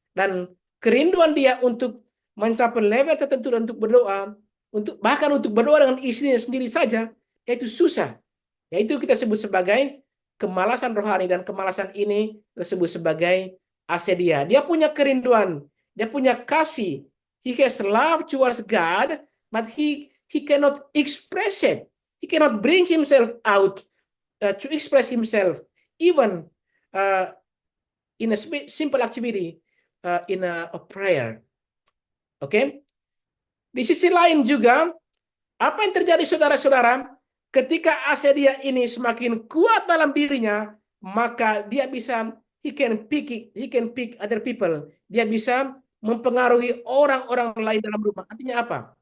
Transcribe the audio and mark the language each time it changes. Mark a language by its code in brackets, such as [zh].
[id] Dan kerinduan dia untuk mencapai level tertentu dan untuk berdoa, bahkan untuk berdoa dengan istrinya sendiri saja, itu susah. Yaitu kita sebut sebagai kemalasan rohani, dan kemalasan ini disebut sebagai asedia. Dia punya kerinduan, dia punya kasih. [en] He has love towards God, but he cannot express it. He cannot bring himself out to express himself, even uh, in a simple activity, in a prayer. Oke? Okay? [id] Di sisi lain juga, apa yang terjadi saudara-saudara? Ketika asedia ini semakin kuat dalam dirinya, maka dia bisa [en] he can pick other people. [id] Dia bisa mempengaruhi orang-orang lain dalam rumah. Artinya apa?